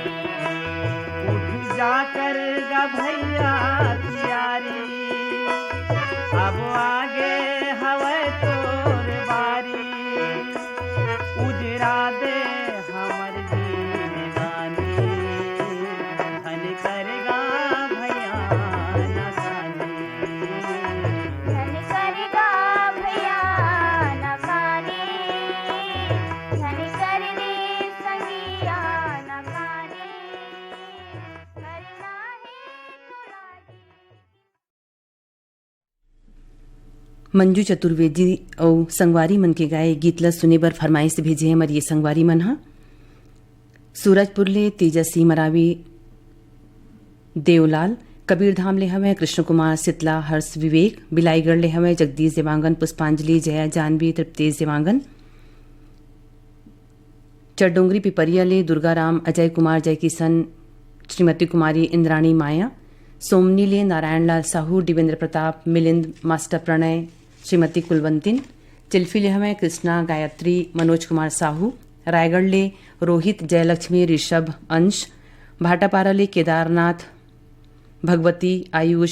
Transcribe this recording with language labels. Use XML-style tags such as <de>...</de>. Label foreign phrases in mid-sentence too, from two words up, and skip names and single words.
<hne>उठ जाकर गा भैया तियारी अब आगे हवे तोर बारी उजरा दे हमर जिंदगानी धन करेगा भैया न कानी धन करेगा भैया न कानी धन कर रे संगिया न कानी करना है तोला जी मंजू चतुर्वेदी और संगवारी मन के गाए गीत ल सुने बर फरमाइश भेजे हमर ये संगवारी मन हा सूरजपुर ले तेजस्वी मरावी देवलाल कबीरधाम ले हमें कृष्ण कुमार सितला हर्ष विवेक बिलाईगढ़ ले हमें जगदीश देवांगन पुष्पांजलि जया जानवी तृप्तेश देवांगन चरडोंगरी पिपरिया ले दुर्गाराम अजय कुमार जय किशन श्रीमती कुमारी इंद्राणी माया सोमनी ले नारायण लाल साहू दिवेंद्र प्रताप मिलिंद मास्टर प्रणय श्रीमती कुलवंतिन चिल्फी ले हमें कृष्णा गायत्री मनोज कुमार साहू रायगढ़ ले रोहित जयलक्ष्मी ऋषभ अंश भाटापारा ले केदारनाथ भगवती आयुष</hne>